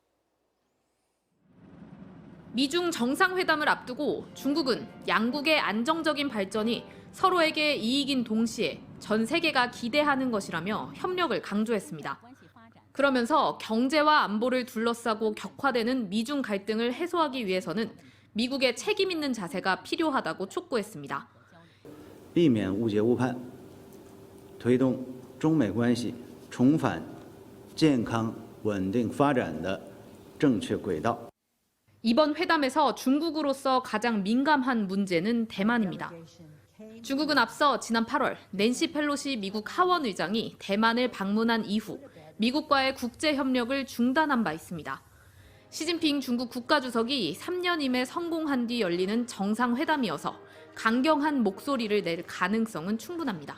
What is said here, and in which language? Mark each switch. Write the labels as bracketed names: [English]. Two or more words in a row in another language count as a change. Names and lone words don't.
[Korean] 미중 정상회담을 앞두고 중국은 양국의 안정적인 발전이 서로에게 이익인 동시에 전 세계가 기대하는 것이라며 협력을 강조했습니다. 그러면서 경제와 안보를 둘러싸고 격화되는 미중 갈등을 해소하기 위해서는 미국의 책임 있는 자세가 필요하다고 촉구했습니다. [Chinese] 避免误解误判，推动中美关系重返健康稳定发展的正确轨道。 [Korean] 이번 회담에서 중국으로서 가장 민감한 문제는 대만입니다. 중국은 앞서 지난 8월 낸시 펠로시 미국 하원 의장이 대만을 방문한 이후 미국과의 국제 협력을 중단한 바 있습니다. 시진핑 중국 국가주석이 3년임에 성공한 뒤 열리는 정상회담이어서 강경한 목소리를 낼 가능성은 충분합니다.